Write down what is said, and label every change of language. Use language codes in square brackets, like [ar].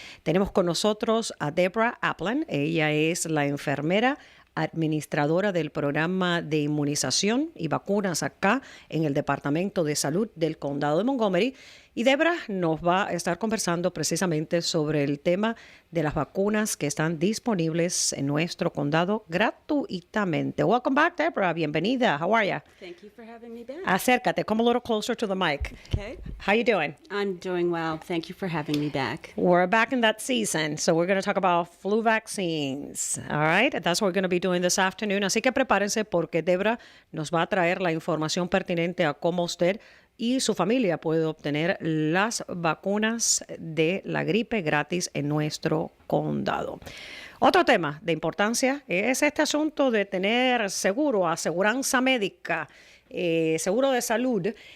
[es] Tenemos con nosotros a Deborah Aplan. Ella es la enfermera administradora del programa de inmunización y vacunas acá en el Departamento de Salud del Condado de Montgomery. Y Deborah nos va a estar conversando precisamente sobre el tema de las vacunas que están disponibles en nuestro condado gratuitamente. [en] Welcome back, Deborah. Bienvenida. How are you? Thank you for having me back. [es] Acércate. [en] Come a little closer to the mic. Okay. How you doing? I'm doing well. Thank you for having me back. We're back in that season, so we're going to talk about flu vaccines. All right? That's what we're going to be doing this afternoon. [es] Así que prepárense porque Deborah nos va a traer la información pertinente a cómo usted y su familia puede obtener las vacunas de la gripe gratis en nuestro condado. Otro tema de importancia es este asunto de tener seguro, aseguranza médica, seguro de salud.